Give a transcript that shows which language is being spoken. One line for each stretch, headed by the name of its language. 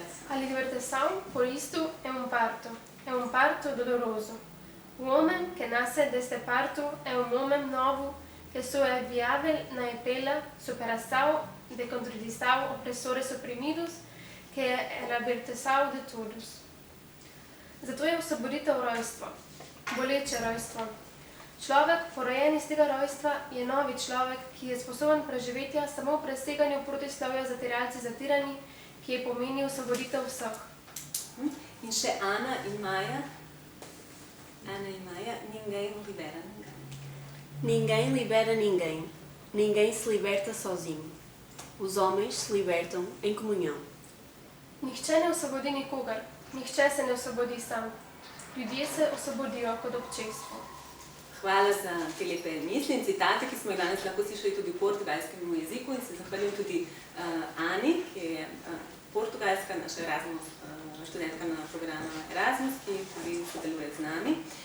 Portuguese: A libertação, por isto, é parto. É parto doloroso. O homem que nasce deste parto é homem novo que só é viável na pela superação de contradição opressores oprimidos, que é a libertação de todos.
Slovenian: Zato je osvoboditev rojstvo, boleče rojstvo. Človek, porojen iz tega rojstva, je novi človek, ki je sposoben preživetja samo v preseganju protislovja zatiralci zatirani, ki je pomenil osvoboditev vseh. In še Ana in Maja.
Portuguese: Ana e Maia, ninguém libera ninguém. Ninguém libera ninguém. Ninguém se liberta sozinho. Os homens se libertam em comunhão.
Slovenian: Nihče ne osvobodi nikogar. Nihče se ne osvobodi sam. Ljudje se osvobodijo kot občestvo. Hvala za te lepe misli in citate, ki smo jih danes lahko slišali tudi v portugalskem jeziku, in se zahvaljujem tudi Ani, ki je portugalska, naša Erasmus, študentka na programu Erasmus, ki tudi sodeluje z nami.